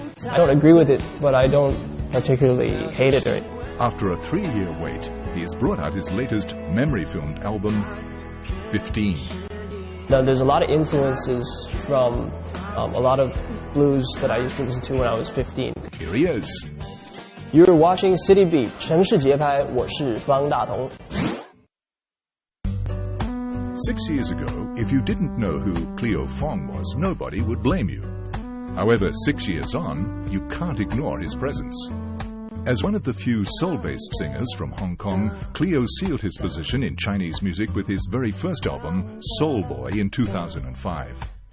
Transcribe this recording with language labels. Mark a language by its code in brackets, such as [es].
[en] I don't agree with it, but I don't particularly hate it. After a 3-year wait, he has brought out his latest memory-filmed album, 15. Now, there's a lot of influences from a lot of blues that I used to listen to when I was 15. Here he is. You're watching City Beat, [zh] 城市节拍，我是方大同。 [en] 6 years ago, if you didn't know who Khalil Fong was, nobody would blame you. However, 6 years on, you can't ignore his presence. As one of the few soul-based singers from Hong Kong, Khalil sealed his position in Chinese music with his very first album, Soul Boy, in 2005.